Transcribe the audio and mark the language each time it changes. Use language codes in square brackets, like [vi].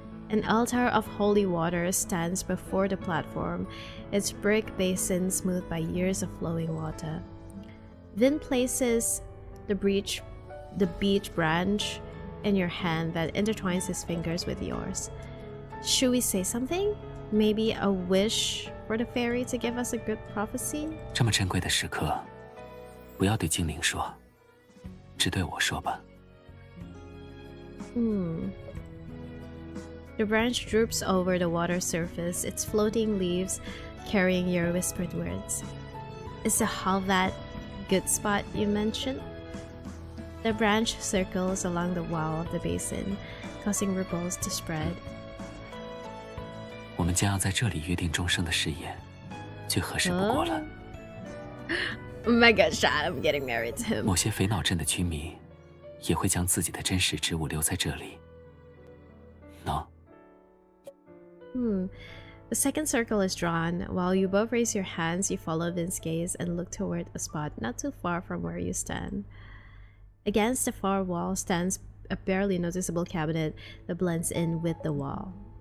[en] An altar of holy water stands before the platform, its brick basin smoothed by years of flowing water. Vin places the beech branch in your hand that intertwines his fingers with yours. Should we say something? Maybe a wish for the fairy to give us a good prophecy? [zh] 这么珍贵的时刻，不要对精灵说，只对我说吧。 [en] The branch droops over the water surface, its floating leaves carrying your whispered words. Is the hall that good spot you mentioned? The branch circles along the wall of the basin, causing ripples to spread. [zh] 我们将要在这里约定终生的誓言，最合适不过了。 [en] Oh my god, Shad, I'm getting married to him. [zh] 某些肥脑镇的居民也会将自己的珍视之物留在这里。喏。 [en] The second circle is drawn. While you both raise your hands, you follow Vin's gaze and look toward a spot not too far from where you stand. Against the far wall stands a barely noticeable cabinet that blends in with the wall.